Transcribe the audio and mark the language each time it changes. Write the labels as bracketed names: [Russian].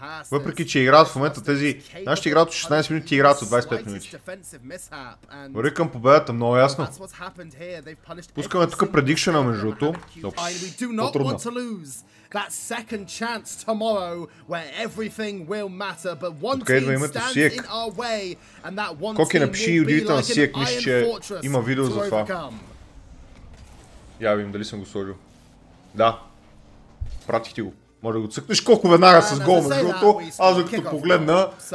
[Bulgarian] Въпреки, че играят в момента тези... Нашите играят от 16 минути и играят от 25 минути. Върви към победата, много ясно. Пускаме тук предикшена между другото. По-трудно. [English] That second chance tomorrow where everything will matter, but one team stands in our way, and that one team will be like an iron fortress [Bulgarian] има видео за това. Я видим дали съм го сложил. Да. Пратих ти го. Може да го цъкнеш колко веднага с гол между другото. Аз докато погледна...